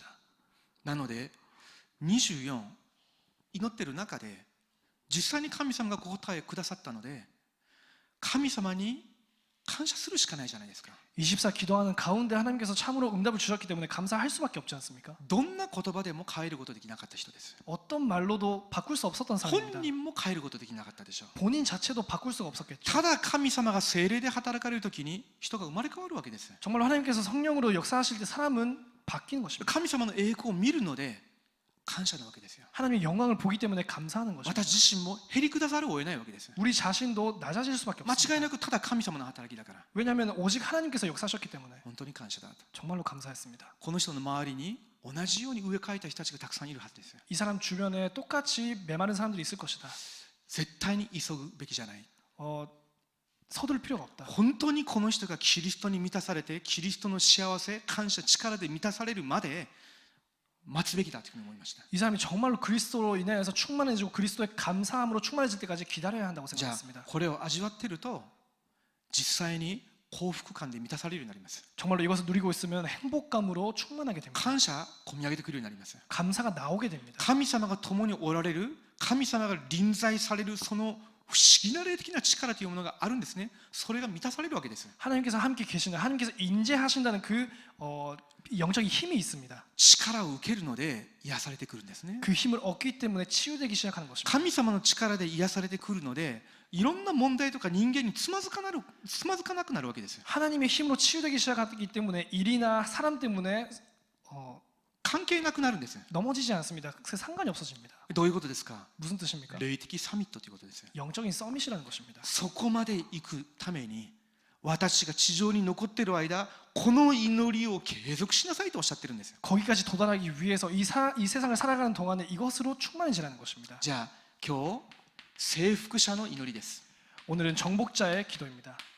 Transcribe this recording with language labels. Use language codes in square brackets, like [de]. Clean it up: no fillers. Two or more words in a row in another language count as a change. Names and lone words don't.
[ja] なので24祈ってる中で実際に神様が答えくださったので神様に感謝するしかないじゃないですか。 [ko] 24 기도하는 가운데 하나님께서 참으로 응답을 주셨기 때문에 감사할 수밖에 없지 않습니까? [ja] どんな言葉でも変えることできなかった人です。 [ko] 어떤 말로도 바꿀 수 없었던 [ja] 本 [ko] 사람입니다. [ja] 人も変えることできなかったでしょう。 [ko] 본인 자체도 바꿀 수가 없었겠죠. [ja] ただ神様が聖霊で働かれるときに人が生まれ変わるわけです。 [ko] 정말로 하나님께서 성령으로 역사하실 때 사람은 바뀌는 것입니다. [ja] 神様の栄光を見るので感謝なわけですよ。 [ko] 하나님의 영광을 보기 때문에 감사하는 것입니다. [ja] 私自身もへりくだざるを得ないわけです。 [ko] 우리 자신도 낮아질 수밖에 [ja] 間違い [ko] 없습니다. [ja] なくただ神様の働きだから [ko] 왜냐하면 오직 하나님께서 역사하셨기 때문에 [ja] 本当に感謝だと。 [ko] 정말로 감사했습니다. [ja] この人の周りに同じように植え替えた人たちがたくさんいるはずですよ。 [ko] 이 사람 주변에 똑같이 메마른 사람들이 있을 것이다. [ja] 絶対に急ぐべきじゃない。 [ko] 서둘 필요가 없다. [ja] 本当にこの人がキリストに満たされてキリストの幸せ感謝力で満たされるまで待つべきだというふうに思いました。 [ko] 이 사람이 정말로 그리스도로 인하여서 충만해지고 그리스도의 감사함으로 충만해질 때까지 기다려야 한다고 [ja] じゃあ [ko] 생각했습니다. [ja] これを味わっていると実際に幸福感で満たされるようになります。 [ko] 정말로 이것을 누리고 있으면 행복감으로 충만하게 됩니다. [ja] 感謝込み上げてくるようになります。 [ko] 감사가 나오게 됩니다. [ja] 神様が共におられる神様が臨在されるその不思議な霊的な力というものがあるんですね。それが満たされるわけです。 [ko] 하나님께서 함께 계시는 하나님께서 인재하신다는 그 영적인 힘이 있습니다. [ja] 力を受けるので癒されてくるんですね。 [ko] 그 힘을 얻기 때문에 치유되기 시작하는 것입니다. [ja] 神様の力で癒されてくるのでいろんな問題とか人間につまずかなくなるわけですよ。 [ko] 하나님의 힘으로 치유되기 시작하기 때문에 일이나 사람 때문에 [ja] 関係なくなるんです。 [ko] 넘어지지 않습니다. 그 상관이 없어집니다. [ja] どういうことですか。 [ko] 무슨 뜻입니까? [ja] 霊的サミットということですよ。 [ko] 영적인 서밋이라는 것입니다. [ja] そこまで行くために私が地上に残っている間この祈りを継続しなさいとおっしゃってるんですよ。 [ko] 거기까지 도달하기 위해서 이 세상을 살아가는 동안에 이것으로 충만해지라는 것입니다. [ja] じゃあ今日征服者の祈りです。 [ko] 오늘은 정복자의 기도입니다.